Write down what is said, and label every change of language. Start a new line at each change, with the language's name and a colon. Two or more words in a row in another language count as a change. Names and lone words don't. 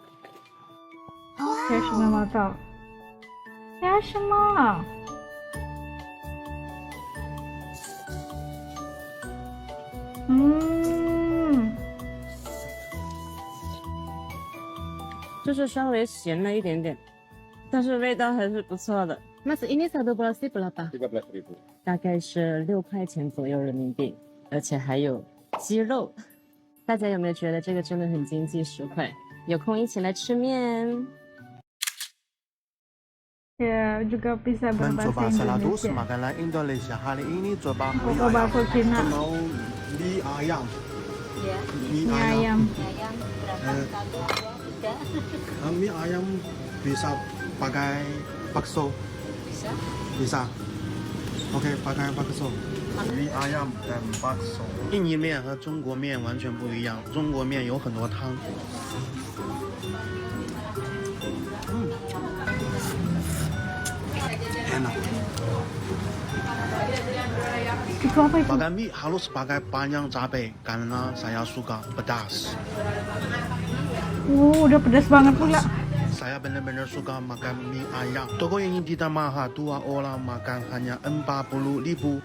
Chinese: 加什么味道？加什么？就是稍微咸了一点点，但是味道还是不错的。
Indonesian: Mas ini satu porsi berapa? 13.000.
Chinese: 大概是6块钱左右人民币，而且还有鸡肉。大家有没有觉得这个真的很经济实惠？有空一起来吃面。
Indonesian: Ya, juga bisa Mencoba berbahasa saladus Indonesia. makanan Indonesia. Hari ini coba mie Coba ayam. bakso Cina. Mau mie ayam. Ya, Mie Mie ayam. ayam. ayam berapa? Eh. Satu, dua, tiga. Mie ayam bisa pakai bakso. Bisa? Bisa. Oke, pakai bakso. Mie ayam dan bakso.
Chinese: 印尼面和中国面完全不一样，中国面有很多汤。enak.
Indonesian: Itu apa itu? Makan mie harus pakai banyak cabai karena saya suka pedas. Udah pedas banget pula. Saya benar-benar suka makan mie ayam. Toko ini tidak mahal, 2 orang makan hanya 40.000.